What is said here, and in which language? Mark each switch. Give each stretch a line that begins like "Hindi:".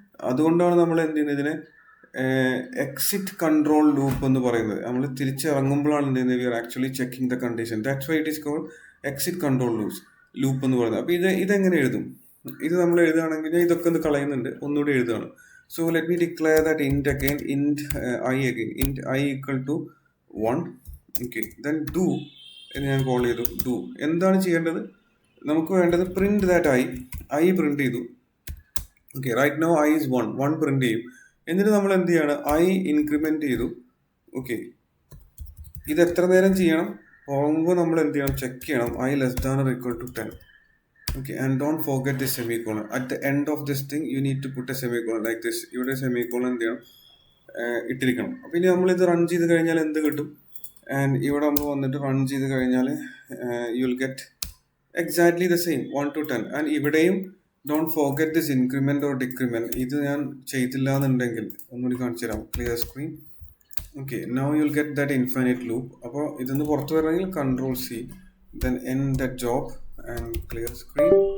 Malayalam: അതുകൊണ്ടാണ് നമ്മൾ എന്ത് ചെയ്യുന്നത്, ഇതിനെ എക്സിറ്റ് കൺട്രോൾ ലൂപ്പ് എന്ന് പറയുന്നത്. നമ്മൾ തിരിച്ചിറങ്ങുമ്പോഴാണ് എന്ത് ചെയ്യുന്നത്,
English: We are actually checking the condition. That's why it is called exit control loop എന്ന് പറയുന്നത്.
Malayalam: അപ്പോൾ ഇതെങ്ങനെ എഴുതും, ഇത് നമ്മൾ എഴുതുകയാണെങ്കിൽ ഞാൻ ഇതൊക്കെ ഒന്ന് കളയുന്നുണ്ട്, ഒന്നുകൂടി എഴുതുകയാണ്.
English: So let me declare that int again, int I equal to 1.
Malayalam: Okay, then do എന്ന് ഞാൻ കോൾ ചെയ്തു. do എന്താണ് ചെയ്യേണ്ടത്, നമുക്ക് വേണ്ടത് പ്രിന്റ് ദാറ്റ് I പ്രിന്റ് ചെയ്തു. Okay,
English: right now I is 1
Malayalam: print ചെയ്യും. എന്നിട്ട് നമ്മൾ എന്ത് ചെയ്യാണ്, I ഇൻക്രിമെന്റ് ചെയ്തു. ഓക്കെ, ഇത് എത്ര നേരം ചെയ്യണം, പോകുമ്പോൾ നമ്മൾ എന്ത് ചെയ്യണം, ചെക്ക് ചെയ്യണം
English: I less than or equal to 10. Okay, and don't forget the semicolon. At the end of this thing, you need to put a semicolon like this.
Malayalam: ഇവിടെ semicolon എന്ത് ചെയ്യണം, ഇട്ടിരിക്കണം. അപ്പോൾ ഇനി നമ്മളിത് റൺ ചെയ്ത് കഴിഞ്ഞാൽ എന്ത് കിട്ടും, ആൻഡ് ഇവിടെ നമ്മൾ വന്നിട്ട് റൺ ചെയ്ത് കഴിഞ്ഞാൽ
English: You will get exactly the same 1 to 10. And ഇവിടെയും don't forget this increment or decrement.
Malayalam: ഇത് ഞാൻ ചെയ്തില്ല എന്നുണ്ടെങ്കിൽ ഒന്നുകൂടി കാണിച്ചു തരാം, clear screen.
English: Okay, now you will get that infinite loop.
Malayalam: അപ്പോൾ ഇതിന്ന് പുറത്ത് വരണമെങ്കിൽ
English: Ctrl+C, then end that job and clear screen.